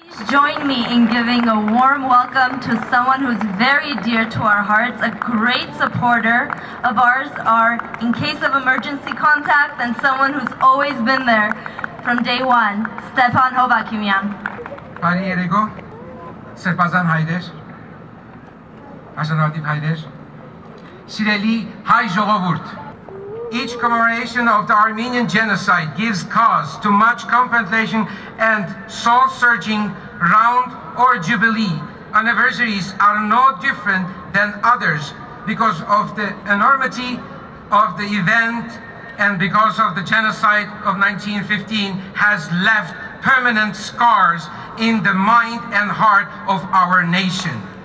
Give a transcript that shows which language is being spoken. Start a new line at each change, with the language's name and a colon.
English: Join me in giving a warm welcome to someone who's very dear to our hearts, a great supporter of ours, our in case of emergency contact, and someone who's always been there from day one, Stepan Hovakimyan.
Armenian: Բարի երեկո, սրբազան հայրեր, արժանատիվ հայրեր, սիրելի հայ ժողովուրդ.
English: Each commemoration of the Armenian genocide gives cause to much contemplation and soul-searching. Round or Jubilee anniversaries are no different than others because of the enormity of the event and because of the genocide of 1915 has left permanent scars in the mind and heart of our nation.